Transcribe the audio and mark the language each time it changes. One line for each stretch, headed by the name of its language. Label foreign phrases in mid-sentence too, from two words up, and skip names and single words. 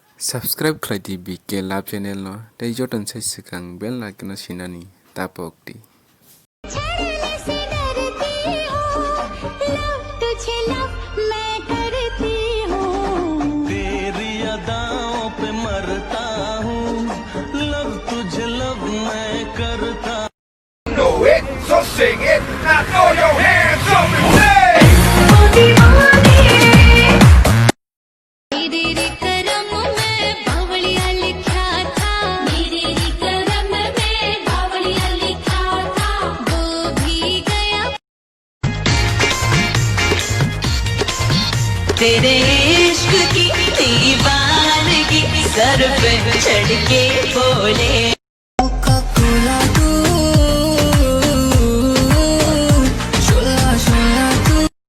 Kok Borok: Subscribe khlai di BK Lab channel no tei joton sai sikang
English: bell icon
Kok Borok: no sinani tapok di.
Hindi: छेड़ने से डरती हूँ, लव तुझे लव मैं करती हूँ। तेरी अदाओं पे मरता हूँ, लव तुझे लव मैं करता।
English: Know it, so sing it. Now throw your hands up and say.
Hindi: ओ दीवाने, मेरे रे करम में बावड़िया लिखा था, मेरे रे करम में बावड़िया लिखा था, वो भी गया। तेरे इश्क की दीवानगी सर पे चढ़ के बोले कोका-कोला तू शोला तू